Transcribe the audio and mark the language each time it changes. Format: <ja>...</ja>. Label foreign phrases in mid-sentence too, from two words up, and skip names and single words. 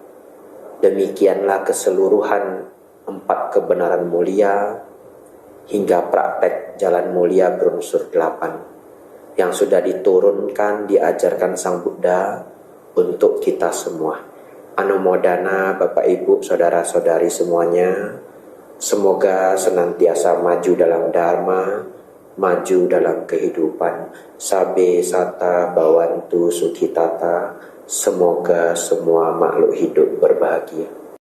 <id>Demikianlah keseluruhan 4 kebenaran mulia hingga praktek jalan mulia berunsur 8 yang sudah diturunkan, diajarkan Sang Buddha untuk kita semua. Anumodana Bapak Ibu, Saudara-saudari semuanya, semoga senantiasa maju dalam Dharma, maju dalam kehidupan.</id> <pi>Sabe sata bawantu sukitata.</pi> <id>Semoga semua makhluk hidup berbahagia.</id>